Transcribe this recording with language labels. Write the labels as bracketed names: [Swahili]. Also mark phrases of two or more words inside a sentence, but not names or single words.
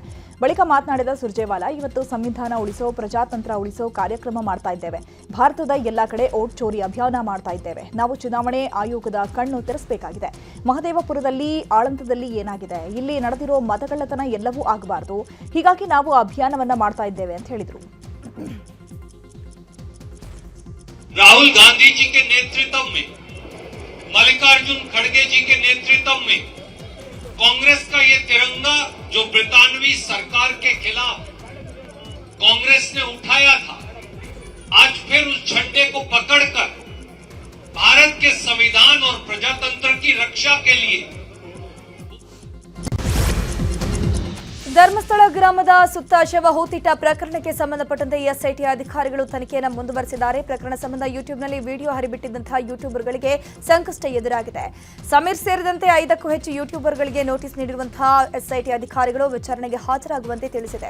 [Kannada] ಬಳಿಕ ಮಾತನಾಡಿದ ಸುರ್ಜೇವಾಲಾ, ಇವತ್ತು ಸಂವಿಧಾನ ಉಳಿಸೋ, ಪ್ರಜಾತಂತ್ರ ಉಳಿಸೋ ಕಾರ್ಯಕ್ರಮ ಮಾಡ್ತಾ ಇದ್ದೇವೆ. ಭಾರತದ ಎಲ್ಲಾ ಕಡೆ ಓಟ್ ಚೋರಿ ಅಭಿಯಾನ ಮಾಡ್ತಾ ಇದ್ದೇವೆ. ನಾವು ಚುನಾವಣೆ ಆಯೋಗದ ಕಣ್ಣು ತೆರೆಸಬೇಕಾಗಿದೆ. ಮಹದೇವಪುರದಲ್ಲಿ, ಆಳಂದದಲ್ಲಿ ಏನಾಗಿದೆ, ಇಲ್ಲಿ ನಡೆದಿರೋ ಮತಗಳ್ಳತನ ಎಲ್ಲವೂ ಆಗಬಾರದು. ಹೀಗಾಗಿ ನಾವು ಅಭಿಯಾನವನ್ನ ಮಾಡ್ತಾ ಇದ್ದೇವೆ ಅಂತ ಹೇಳಿದರು. [Hindi] राहुल गांधी जी के नेतृत्व में, मल्लिकार्जुन खड़गे जी के नेतृत्व में कांग्रेस का ये तिरंगा जो ब्रितानवी सरकार के खिलाफ कांग्रेस ने उठाया था, आज फिर उस झंडे को पकड़कर भारत के संविधान और प्रजातंत्र की रक्षा के लिए [Kannada] ಧರ್ಮಸ್ಥಳ ಗ್ರಾಮದ ಸುತ್ತ ಶವ ಹೂತಿಟ್ಟ ಪ್ರಕರಣಕ್ಕೆ ಸಂಬಂಧಪಟ್ಟಂತೆ ಎಸ್ಐಟಿ ಅಧಿಕಾರಿಗಳು ತನಿಖೆಯನ್ನು ಮುಂದುವರೆಸಿದ್ದಾರೆ. ಪ್ರಕರಣ ಸಂಬಂಧ ಯೂಟ್ಯೂಬ್ನಲ್ಲಿ ವಿಡಿಯೋ ಹರಿಬಿಟ್ಟಿದ್ದಂತಹ ಯೂಟ್ಯೂಬರ್ಗಳಿಗೆ ಸಂಕಷ್ಟ ಎದುರಾಗಿದೆ. ಸಮೀರ್ ಸೇರಿದಂತೆ 5ಕ್ಕೂ ಹೆಚ್ಚು ಯೂಟ್ಯೂಬರ್ಗಳಿಗೆ ನೋಟಿಸ್ ನೀಡಿರುವಂತಹ ಎಸ್ಐಟಿ ಅಧಿಕಾರಿಗಳು ವಿಚಾರಣೆಗೆ ಹಾಜರಾಗುವಂತೆ ತಿಳಿಸಿದೆ.